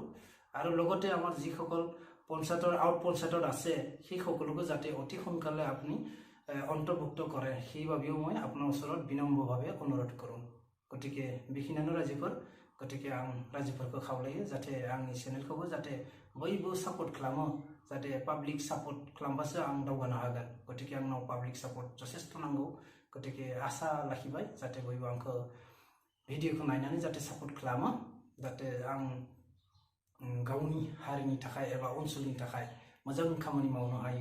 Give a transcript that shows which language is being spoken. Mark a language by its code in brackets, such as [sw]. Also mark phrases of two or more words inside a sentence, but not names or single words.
[as] আৰু লগতে আমাৰ যিসকল পঞ্চায়তৰ আউট পঞ্চায়তত আছে সেই সকলোকে যাতে অতি সোনকালে আপুনি অন্তৰ্ভুক্ত কৰে সেইবাবেও মই আপোনাৰ ওচৰত বিনম্ৰভাৱে অনুৰোধ কৰোঁ। [brx] গতিকে बेखिनियानो रायजोफोर। गतिके आं रायजोफोरखौ खावलायो जाहाथे आंनि चेनेलखौबो जाहाथे बयबो सापर्ट खालामो, जाहाथे [en] public support [brx] खालामबासो आं दावगानो हागोन। गतिके आंनाव [en] public support [brx] जथेस्थ नांगौ। गतिके आसा लाखिबाय जाहाथे बयबो आंखौ भिडिअखौ नायनानै जाहाथे सापर्ट खालामो, जाहाथे आं गावनि हारिनि थाखाय एबा ओनसोलनि थाखाय मोजां खामानि मावनो हायो।